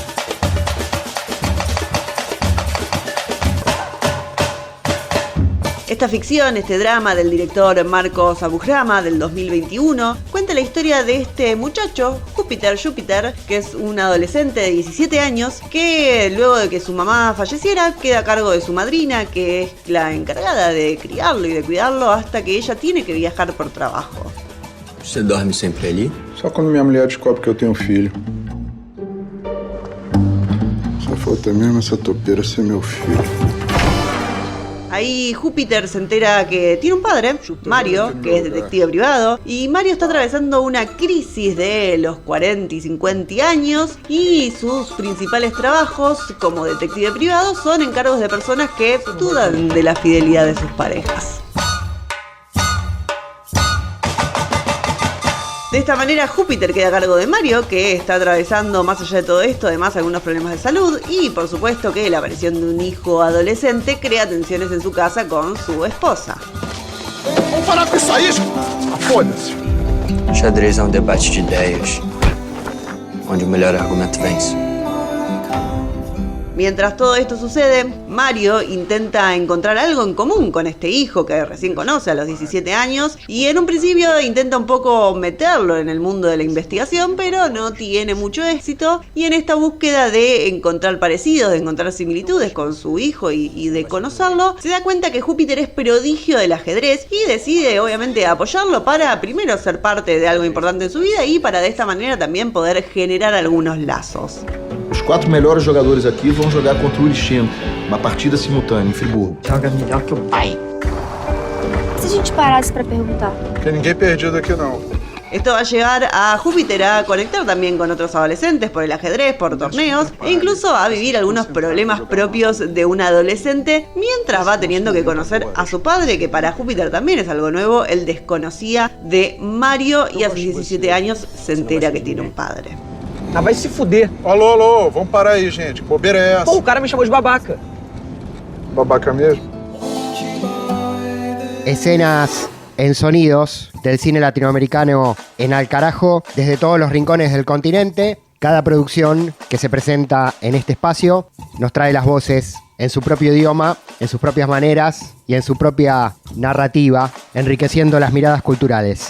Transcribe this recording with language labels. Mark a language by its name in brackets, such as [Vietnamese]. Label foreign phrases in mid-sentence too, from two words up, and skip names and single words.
[Spanish] Esta ficción, este drama del director Marcos Abujanra del 2021, cuenta la historia de este muchacho, Júpiter, que es un adolescente de 17 años que luego de que su mamá falleciera queda a cargo de su madrina, que es la encargada de criarlo y de cuidarlo hasta que ella tiene que viajar por trabajo. [Portuguese] Você dorme sempre ali? Só quando minha mulher descobre que eu tenho filho. Só falta mesmo essa topeira ser meu filho. [Spanish] Ahí Júpiter se entera que tiene un padre, Mario, que es detective privado, y Mario está atravesando una crisis de los 40 y 50 años y sus principales trabajos como detective privado son encargos de personas que dudan de la fidelidad de sus parejas. De esta manera Júpiter queda a cargo de Mario, que está atravesando, más allá de todo esto, además algunos problemas de salud, y por supuesto que la aparición de un hijo adolescente crea tensiones en su casa con su esposa. [Portuguese] Vamos parar com isso aí, foda-se. Xadrez é debate de ideias, onde o melhor argumento vence. [Spanish] Mientras todo esto sucede, Mario intenta encontrar algo en común con este hijo que recién conoce a los 17 años y en un principio intenta un poco meterlo en el mundo de la investigación, pero no tiene mucho éxito, y en esta búsqueda de encontrar parecidos, de encontrar similitudes con su hijo y de conocerlo, se da cuenta que Júpiter es prodigio del ajedrez y decide obviamente apoyarlo para primero ser parte de algo importante en su vida y para de esta manera también poder generar algunos lazos. [Portuguese] Os 4 melhores jogadores aqui vão jogar contra o Urichinho, uma partida simultânea em Friburgo. Joga melhor que o pai. Se a gente parasse para perguntar? Não tem ninguém perdido aqui não. [Spanish] Esto va a llevar a Júpiter a conectar también con otros adolescentes por el ajedrez, por torneos, e incluso a vivir algunos problemas propios de un adolescente, mientras va teniendo que conocer a su padre, que para Júpiter también es algo nuevo. Él desconocía de Mario y a sus 17 años se entera que tiene un padre. [Portuguese] Ah, vai se fuder. Alô, vamos parar aí, gente. Que bobeira é essa? Pô, o cara me chamou de babaca. Babaca mesmo? [Spanish] Escenas en sonidos del cine latinoamericano en al carajo desde todos los rincones del continente. Cada producción que se presenta en este espacio nos trae las voces en su propio idioma, en sus propias maneras y en su propia narrativa, enriqueciendo las miradas culturales.